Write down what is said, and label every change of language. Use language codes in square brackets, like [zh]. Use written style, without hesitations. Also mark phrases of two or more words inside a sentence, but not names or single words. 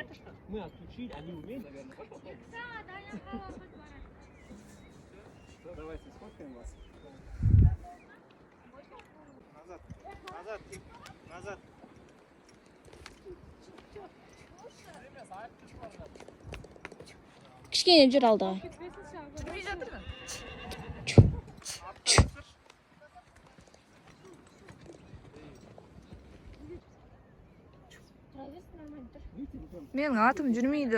[ru] Мы отключили, они умеют, наверное. Пошел. Давайте сфоткаем вас. Назад. [kk] Кішкене жүр алда. Жүрмей жатырмын. Менің атым жүрмейді.